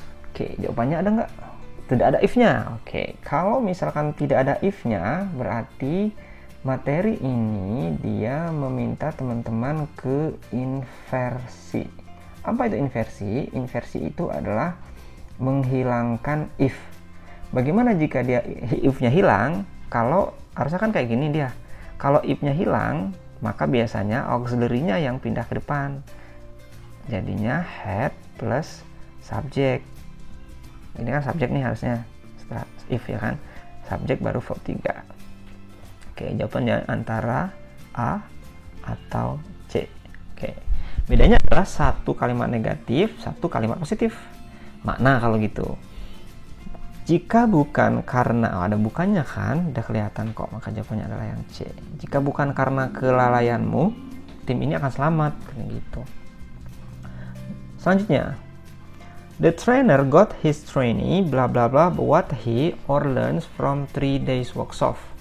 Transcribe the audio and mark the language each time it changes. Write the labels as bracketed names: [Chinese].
[Indonesian] Oke, jawabannya ada nggak? Tidak ada if-nya. Oke, kalau misalkan tidak ada if-nya, berarti materi ini dia meminta teman-teman ke inversi. Apa itu inversi? Inversi itu adalah menghilangkan if. Bagaimana jika dia if-nya hilang? Kalau harusnya kan kayak gini dia. Kalau if-nya hilang, maka biasanya auxiliary-nya yang pindah ke depan. Jadinya had plus subject. Ini kan subjek nih harusnya, setelah if ya kan, subjek baru verb 3. Oke, jawabannya antara A atau C. Oke, bedanya adalah satu kalimat negatif, satu kalimat positif. Makna kalau gitu. Jika bukan karena, ada bukannya kan, udah kelihatan kok, maka jawabannya adalah yang C. Jika bukan karena kelalaianmu, tim ini akan selamat, kayak gitu. Selanjutnya, [English] the trainer got his trainee blah blah blah what he or learns from 3 days workshop.